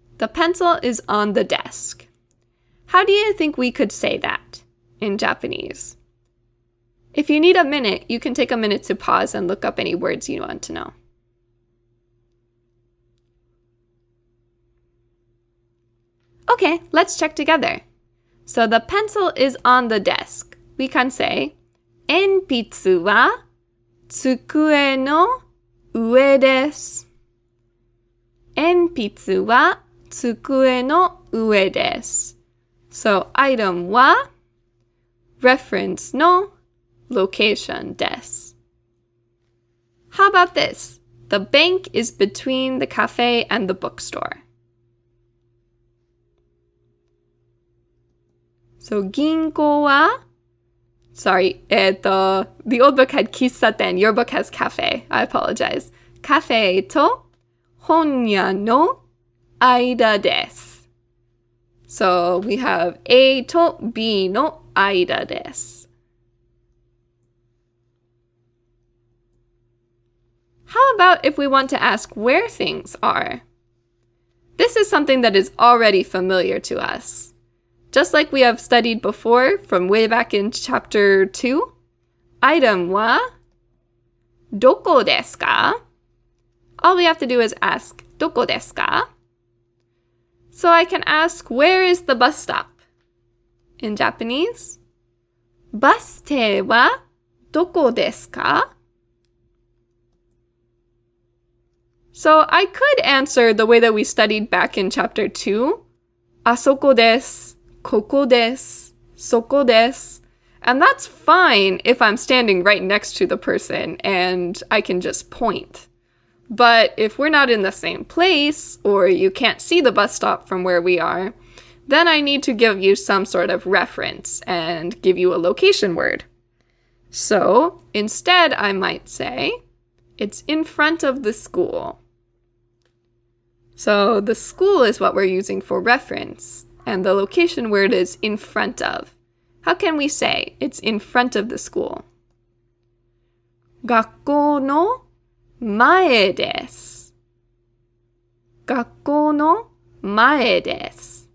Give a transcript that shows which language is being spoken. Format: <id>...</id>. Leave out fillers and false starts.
<en>The pencil is on the desk. How do you think we could say that in Japanese? If you need a minute, you can take a minute to pause and look up any words you want to know. Okay, let's check together. So the pencil is on the desk.</en> <ja>We can say, 鉛筆は机の上です。鉛筆は机の上です。</ja> <en>So item は reference の location です。 How about this? The bank is between the cafe and the bookstore. So</en> <ja>銀行は</ja> <en>Sorry, the old book had 喫茶店. Your book has cafe. I apologize.</en> <ja>カフェと本屋の間です。</ja> <en>So we have A と B</en> <ja>の間です。</ja> <en>about if we want to ask where things are? This is something that is already familiar to us. Just like we have studied before from way back in chapter 2, item</en> <ja>wa doko desu ka?</ja> <en>All we have to do is ask,</en> <ja>どこですか?</ja> <en>So I can ask, where is the bus stop?</en> <ja>In Japanese, バス停はどこですか?</ja> <en>So I could answer the way that we studied back in chapter 2,</en> <ja>あそこです, ここです, そこです.</ja> <en>And that's fine if I'm standing right next to the person and I can just point. But if we're not in the same place, or you can't see the bus stop from where we are, then I need to give you some sort of reference and give you a location word. So instead, I might say, it's in front of the school. So the school is what we're using for reference, and the location word is in front of. How can we say it's in front of the school?</en> <ja>学校の前です。学校の前です。</ja>